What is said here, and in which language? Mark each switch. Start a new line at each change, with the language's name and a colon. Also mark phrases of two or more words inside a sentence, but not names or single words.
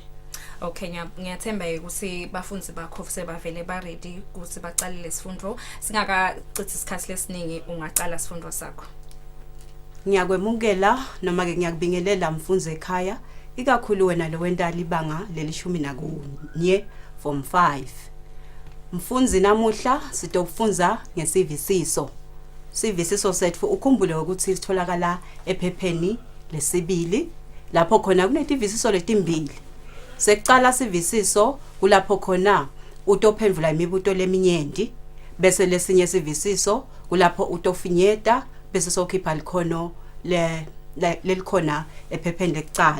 Swati: Okay, ngiyathemba ukuthi bafunzi bakho sebavele ba ready ukuthi baqale lesifundo singakacithi isikhathi lesiningi ungaqala sifundo sakho. Ngiyakwemukela noma ke ngiyakubingelela mfunzi ekhaya ikakhulu wena lo wendala ibanga leli-11 from 5. Mfunzi namuhla sitokufunza ngesivisiso. Sivisiso sethu ukhumbule ukuthi sitholakala ephepheni lesibili lapho khona kunetivisiso letimbili. Sekucala sivisiso kulapho khona utophendvula imibuto leminyenti bese lesinye sivisiso kulapho utofinyeta bese sokhipha likhono lelikhona ephepheni lekucala.